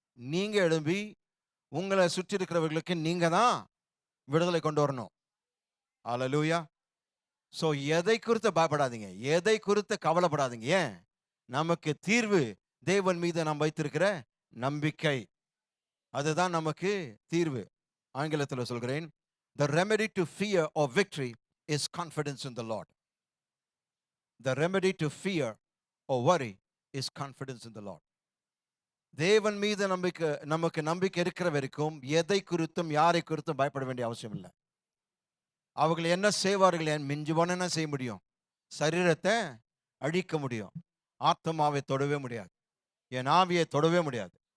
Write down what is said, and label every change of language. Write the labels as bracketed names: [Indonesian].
[Tamil] நீங்க எழும்பி உங்களை சுற்றி இருக்கிறவர்களுக்கு நீங்க தான் விடுதலை கொண்டு வரணும். அல்லேலூயா. சோ எதை குறித்து பயப்படாதீங்க, எதை குறித்து கவலைப்படாதீங்க. ஏன்? நமக்கு தீர்வு தேவன் மீது நாம் வைத்திருக்கிற நம்பிக்கை. அதுதான் நமக்கு தீர்வு. ஆங்கிலத்தில் சொல்கிறேன், [English] the remedy to fear or victory is confidence in the Lord. The remedy to fear or worry is confidence in the Lord. [Tamil] தேவன் மீது நமக்கு நம்பிக்கை இருக்கிற வரைக்கும் எதை குறித்தும் யாரை குறித்தும் பயப்பட வேண்டிய அவசியம் இல்லை. அவர்கள் என்ன செய்வார்கள்? என் மிஞ்சுவான என்ன செய்ய முடியும்? சரீரத்தை அழிக்க முடியும், ஆத்மாவை தொடவே முடியாது, என் ஆவியை தொடவே முடியாது.